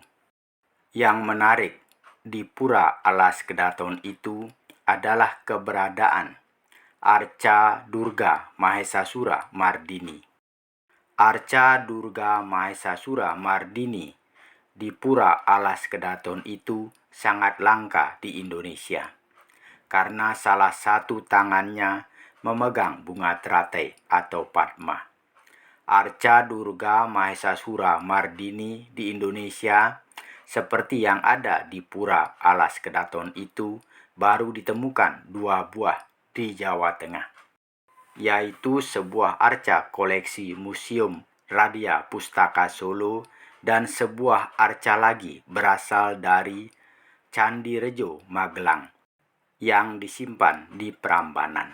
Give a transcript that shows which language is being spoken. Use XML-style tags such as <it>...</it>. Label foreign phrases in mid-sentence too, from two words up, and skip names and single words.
<id>Yang menarik di Pura Alas Kedaton itu adalah keberadaan Arca Durga Mahesasura Mardini. Arca Durga Mahesasura Mardini di Pura Alas Kedaton itu sangat langka di Indonesia karena salah satu tangannya memegang bunga teratai atau padma. Arca Durga Mahesasura Mardini di Indonesia seperti yang ada di Pura Alas Kedaton itu baru ditemukan 2 buah di Jawa Tengah, yaitu sebuah arca koleksi Museum Radia Pustaka Solo dan sebuah arca lagi berasal dari Candi Rejo Magelang yang disimpan di Prambanan.</id>